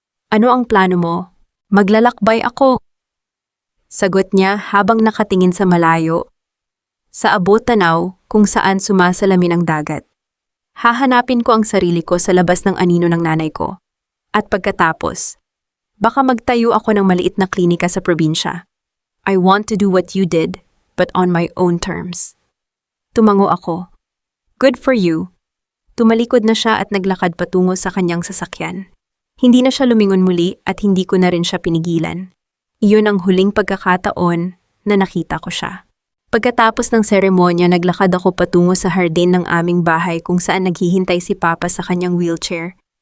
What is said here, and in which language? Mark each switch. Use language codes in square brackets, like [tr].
[tl] Ano ang plano mo? Maglalakbay ako. Sagot niya habang nakatingin sa malayo. Sa abot tanaw kung saan sumasalamin ang dagat. Hahanapin ko ang sarili ko sa labas ng anino ng nanay ko. At pagkatapos, baka magtayo ako ng maliit na klinika sa probinsya. [en] I want to do what you did, but on my own terms. [tl] Tumango ako. [en] Good for you. [tl] Tumalikod na siya at naglakad patungo sa kanyang sasakyan. Hindi na siya lumingon muli at hindi ko na rin siya pinigilan. Iyon ang huling pagkakataon na nakita ko siya. Pagkatapos ng seremonya, naglakad ako patungo sa hardin ng aming bahay kung saan naghihintay si Papa sa kanyang wheelchair.